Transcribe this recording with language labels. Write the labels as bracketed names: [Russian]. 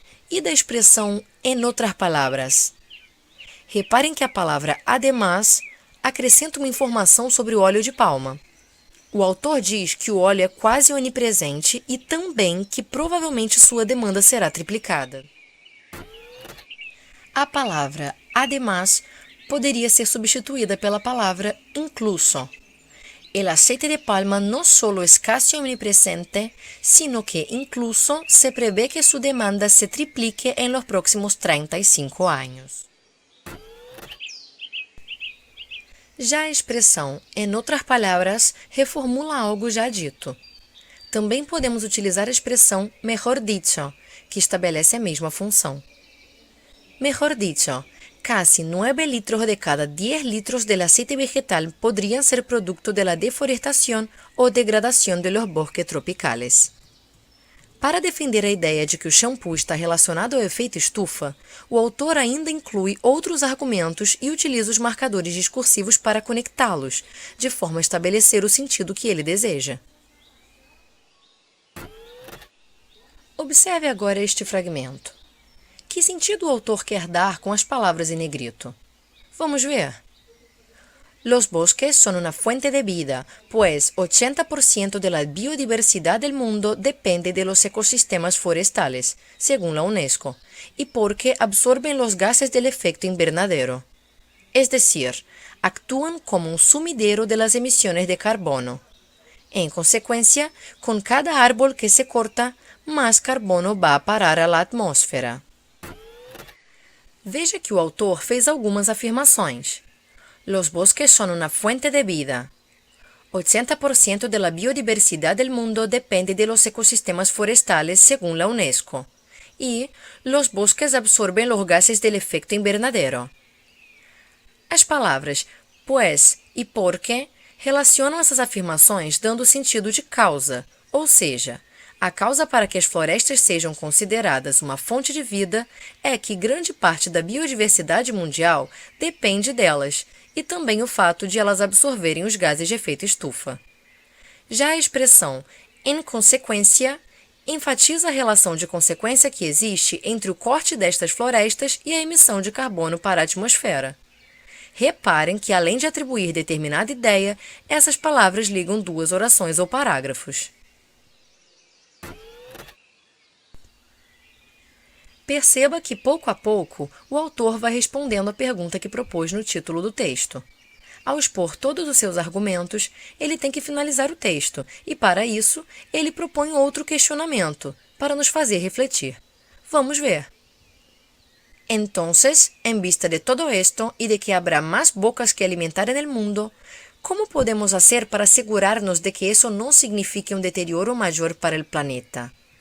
[Portuguese] E da expressão en otras palabras? Reparem que a palavra además acrescenta uma informação sobre o óleo de palma. O autor diz que o óleo é quase onipresente e também que provavelmente sua demanda será triplicada. A palavra además poderia ser substituída pela palavra incluso. [Spanish] El aceite de palma no solo es casi omnipresente, sino que incluso se prevé que su demanda se triplique en los próximos 35 años. [Portuguese] Já a expressão, em outras palavras, reformula algo já dito. Também podemos utilizar a expressão mejor dicho, que estabelece a mesma função. [Spanish] Mejor dicho, casi 9 litros de cada 10 litros del aceite vegetal podrían ser producto de la deforestación o degradación de los bosques tropicales. [Portuguese] Para defender a ideia de que o shampoo está relacionado ao efeito estufa, o autor ainda inclui outros argumentos e utiliza os marcadores discursivos para conectá-los, de forma a estabelecer o sentido que ele deseja. Observe agora este fragmento. Que sentido o autor quer dar com as palavras em negrito? Vamos ver. [Spanish] Los bosques son una fuente de vida, pues 80% de la biodiversidad del mundo depende de los ecosistemas forestales, según la UNESCO, y porque absorben los gases del efecto invernadero. Es decir, actúan como un sumidero de las emisiones de carbono. En consecuencia, con cada árbol que se corta, más carbono va a parar a la atmósfera. [Portuguese] Veja que o autor fez algumas afirmações. [Spanish] Los bosques son una fuente de vida. 80% de la biodiversidad del mundo depende de los ecosistemas forestales según la UNESCO. Y los bosques absorben los gases del efecto invernadero. [Portuguese] As palavras pues e porque relacionam essas afirmações dando sentido de causa, ou seja, a causa para que as florestas sejam consideradas uma fonte de vida é que grande parte da biodiversidade mundial depende delas, e também o fato de elas absorverem os gases de efeito estufa. Já a expressão em consequência enfatiza a relação de consequência que existe entre o corte destas florestas e a emissão de carbono para a atmosfera. Reparem que, além de atribuir determinada ideia, essas palavras ligam duas orações ou parágrafos. Perceba que, pouco a pouco, o autor vai respondendo à pergunta que propôs no título do texto. Ao expor todos os seus argumentos, ele tem que finalizar o texto, e, para isso, ele propõe outro questionamento, para nos fazer refletir. Vamos ver. [Spanish] Entonces, en vista de todo esto y de que habrá más bocas que alimentar en el mundo, ¿cómo podemos hacer para asegurarnos de que eso no signifique un deterioro mayor para el planeta?